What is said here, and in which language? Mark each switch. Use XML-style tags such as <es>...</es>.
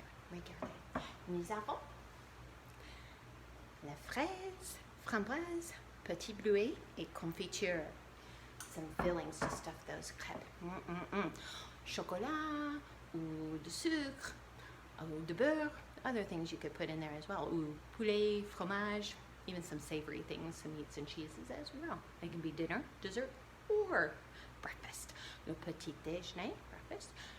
<fr>Regardez. Nous avons la fraise, framboise, petit bleuet et confiture.</fr> <en>Some fillings to stuff those crêpes.</en> <fr>Chocolat, ou de sucre, ou de beurre.</fr> <en>Other things you could put in there as well.</en> <fr>Ou poulet, fromage,</fr> <en>even some savory things, some meats and cheeses as well. It can be dinner, dessert, or breakfast.</en> <fr>Le petit déjeuner, breakfast.</fr>